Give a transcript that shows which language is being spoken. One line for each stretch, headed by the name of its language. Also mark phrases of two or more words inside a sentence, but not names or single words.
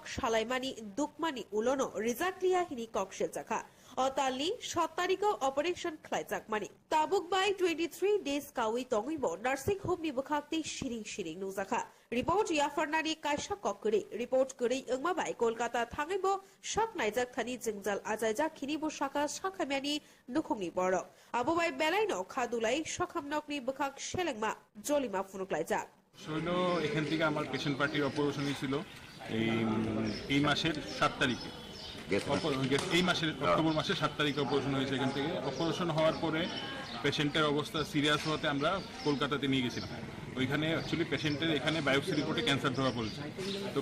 Kok Borok: Shalaimani Dukmani Ulono Rizaklia Hini Kok Shezakha Otali Shotariko Operation Klaizakmani Tabuk
English: by 23 days
Kok Borok: Kawi Tongibo
English: Nursing Home
Kok Borok: ni Bakakti Shiring Nuzakha Report Yafarnani Kaisha Kokuri Report Kuri Ungmabai Kolkata Tangibo Shak Naijak Thani Jingjal Ajaja Kinibo Shaka Shakamani Nukhungi Boro Abubai Belaino Kadulai Shakamnokni Bakak Shelengma Jolima Funuklaijak
Bangla: শৈল এখান থেকে আমার পেশেন্ট পার্টির অপারেশন হয়েছিল এই মাসের 7 তারিখে এই মাসের অক্টোবর মাসের 7 তারিখে অপারেশন হয়েছে এখান থেকে অপারেশন হওয়ার পরে পেশেন্টের অবস্থা সিরিয়াস হওয়াতে আমরা কলকাতাতে নিয়ে গেছিলাম ওইখানে অ্যাকচুয়ালি পেশেন্টের এখানে বায়োপসি রিপোর্টে ক্যান্সার ধরা পড়েছে তো